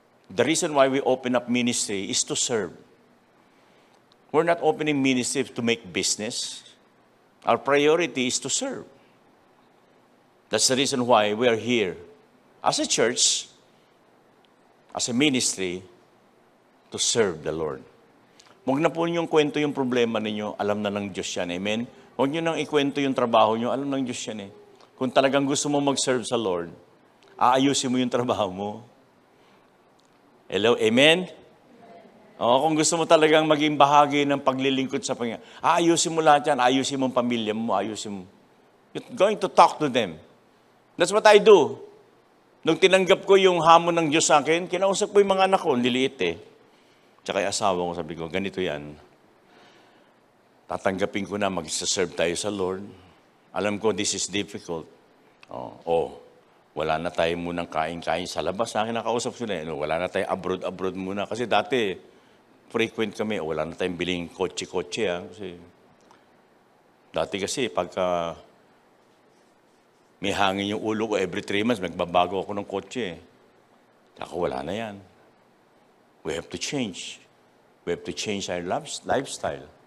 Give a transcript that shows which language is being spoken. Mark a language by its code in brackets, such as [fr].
[en] The reason why we open up ministry is to serve. We're not opening ministry to make business. Our priority is to serve. That's the reason why we are here as a church, as a ministry, to serve the Lord. [tl] Huwag na po ninyong kwento yung problema ninyo, alam na ng Diyos yan. Amen? Huwag niyo nang ikwento yung trabaho niyo, alam ng Diyos yan eh. Kung talagang gusto mo mag-serve sa Lord, aayusin mo yung trabaho mo. Hello? Amen? Kung gusto mo talagang maging bahagi ng paglilingkod sa Panginoon, aayusin mo lahat yan, aayusin mo ang pamilya mo, aayusin mo. [en] You're going to talk to them. That's what I do. [tl] Nung tinanggap ko yung hamon ng Diyos sa akin, kinausap ko yung mga anak ko, liliit eh. Tsaka yung asawa ko, sabi ko, ganito yan. Tatanggapin ko na, mag-serve tayo sa Lord. Alam ko, [en] this is difficult. [tl] Wala na tayo munang kain-kain sa labas. Sa akin nakausap ko na, wala na tayo abroad muna. Kasi dati, frequent kami, wala na tayong biling kotse-kotse. Dati kasi, pagka may hangin yung ulo ko, every 3 months, magbabago ako ng kotse. Ako, wala na yan. [en] We have to change. We have to change our lifestyle.